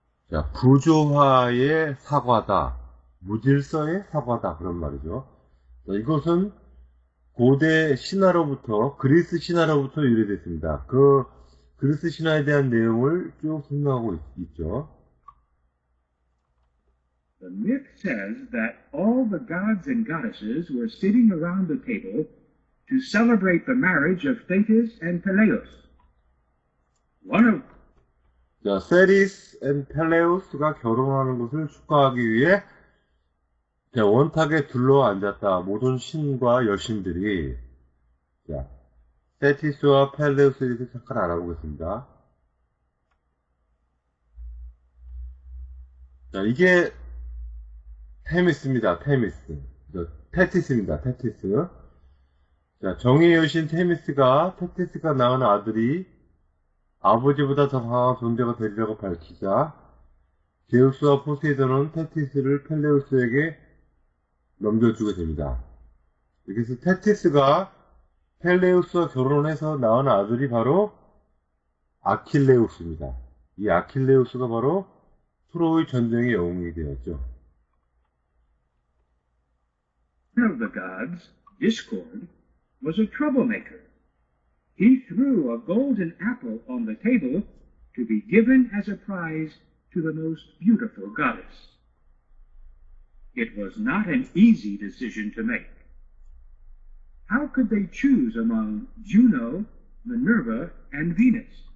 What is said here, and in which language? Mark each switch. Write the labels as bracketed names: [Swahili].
[Korean] 자, 부조화의 사과다, 무질서의 사과다, 그런 말이죠. 자, 이것은 고대 신화로부터, 그리스 신화로부터 유래됐습니다. 그 그리스 신화에 대한 내용을 쭉 설명하고 있죠. [English] The myth says that all the gods and goddesses were sitting around the table to celebrate the marriage of Thetis and Peleus. One of [Korean] 자, 세리스 앤 펠레우스가 결혼하는 것을 축하하기 위해 원탁에 둘러앉았다. 모든 신과 여신들이. 자, 세티스와 펠레우스에 대해서 잠깐 알아보겠습니다. 자, 이게 테미스입니다. 테미스. 테티스입니다. 테티스. 자, 정의의 여신 테미스가 테티스가 낳은 아들이 아버지보다 더 강한 존재가 되리라고 밝히자 제우스와 포세이돈은 테티스를 펠레우스에게 넘겨주게 됩니다. 그래서 테티스가 펠레우스와 결혼해서 낳은 아들이 바로 아킬레우스입니다. 이 아킬레우스가 바로 트로이 전쟁의 영웅이 되었죠. [English] One of the gods, Discord, was a troublemaker. He threw a golden apple on the table to be given as a prize to the most beautiful goddess. It was not an easy decision to make. How could they choose among Juno, Minerva, and Venus?